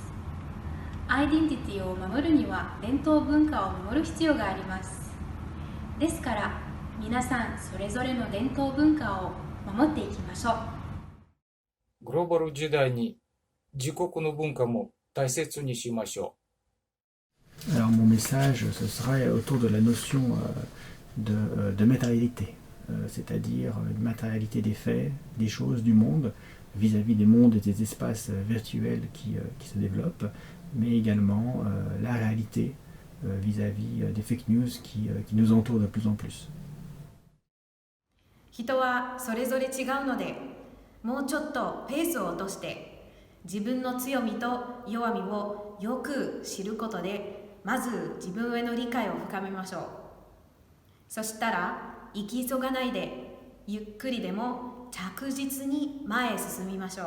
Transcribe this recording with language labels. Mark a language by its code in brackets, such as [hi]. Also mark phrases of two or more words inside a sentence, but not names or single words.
[ja] アイデンティティを守るには伝統文化を守る必要があります。ですから皆さんそれぞれの伝統文化を守っていきましょう。グローバル時代に自国の文化も大切にしましょう。 [fr] Alors mon message, ce serait autour de la notion de matérialité, c'est-à-dire une matérialité des faits, des choses, du monde, vis-à-vis des mondes et des espaces virtuels qui se développent, mais également la réalité vis-à-vis des [en] fake news [fr] qui nous entourent de plus en plus. [ja] 人はそれぞれ違うので、もうちょっとペースを落として自分の強みと弱みをよく知ることで、まず自分への理解を深めましょう。そしたら行き急がないで、ゆっくりでも着実に前へ進みましょう。